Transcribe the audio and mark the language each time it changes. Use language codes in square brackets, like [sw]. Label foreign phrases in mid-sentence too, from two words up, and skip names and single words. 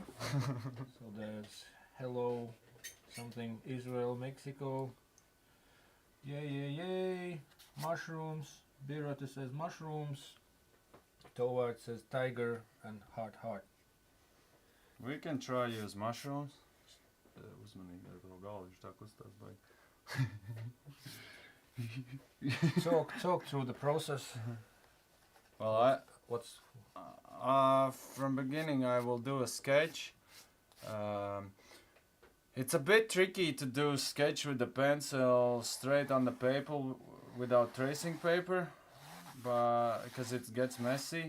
[en] So there's hello, something Israel, Mexico. Yay. Mushrooms. Birata says mushrooms. Toward says tiger and heart. We can try use mushrooms. [lv] Uzmanīgi ar to galvu, viņš tā kustās baigi. [en] Talk through the process. Well, what's from beginning I will do a sketch. It's a bit tricky to do sketch with the pencil straight on the paper without tracing paper, but because it gets messy.